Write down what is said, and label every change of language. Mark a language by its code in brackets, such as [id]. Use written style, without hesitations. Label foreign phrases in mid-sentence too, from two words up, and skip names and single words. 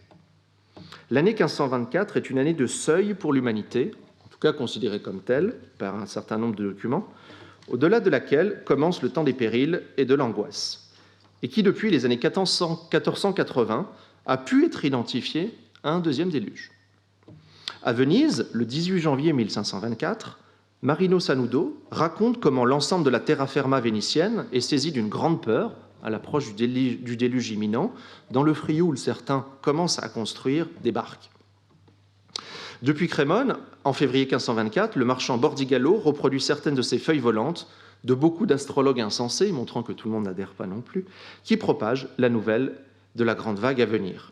[fr] L'année 1524 est une année de seuil pour l'humanité, en tout cas considérée comme telle par un certain nombre de documents, au-delà de laquelle commence le temps des périls et de l'angoisse, et qui, depuis les années 1480, a pu être identifié à un deuxième déluge. À Venise, le 18 janvier 1524, Marino Sanudo raconte comment l'ensemble de la [it] terra firma [fr] vénitienne est saisi d'une grande peur à l'approche du déluge imminent, dans le Frioul, certains commencent à construire des barques. Depuis Crémone, en février 1524, le marchand Bordigallo reproduit certaines de ces feuilles volantes de beaucoup d'astrologues insensés, montrant que tout le monde n'adhère pas non plus, qui propagent la nouvelle de la grande vague à venir.